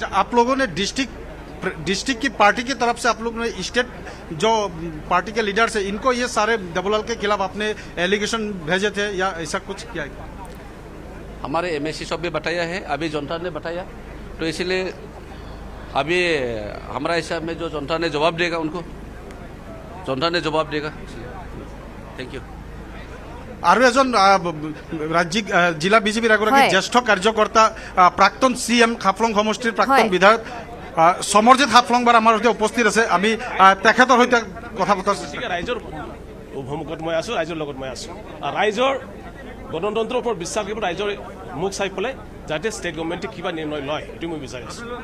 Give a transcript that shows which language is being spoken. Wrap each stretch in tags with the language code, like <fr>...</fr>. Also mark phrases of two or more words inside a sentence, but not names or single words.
<hi>अच्छा, आप लोगों ने डिस्ट्रिक्ट की पार्टी की तरफ से आप लोगों ने स्टेट जो पार्टी के लीडर्स है इनको ये सारे देवलाल के खिलाफ आपने एलिगेशन भेजे थे या ऐसा कुछ किया है? हमारे एमएससी सब भी बताया है, अभी जनता ने बताया, तो इसलिए अभी हमारा हिसाब में जो जनता ने जवाब देगा उनको जनता ने जवाब देगा।</hi> <en>thank you.</en> <as>আৰু এজন ৰাজ্যিক জিলা বিজেপিৰ এগৰাকী হয়। জ্যেষ্ঠ কাৰ্যকৰ্তা প্ৰাক্তন CM হাফলং সমষ্টিৰ প্ৰাক্তন হয়। বিধায়ক সমৰজিৎ হাফলংবাৰ আমাৰ সৈতে উপস্থিত আছে। আমি তেখেতৰ সৈতে কথা পতাৰ চেষ্টা গতিকে ৰাইজৰ সন্মুখত মই আছোঁ, ৰাইজৰ লগত মই আছোঁ। আৰু ৰাইজৰ গণতন্ত্ৰৰ ওপৰত বিশ্বাস কৰিব, ৰাইজৰ মুখ চাই পেলাই যাতে</as> <en>state governmentে</en> <as>কিবা নিৰ্ণয় লয় এইটো মই বিচাৰি আছোঁ।</as>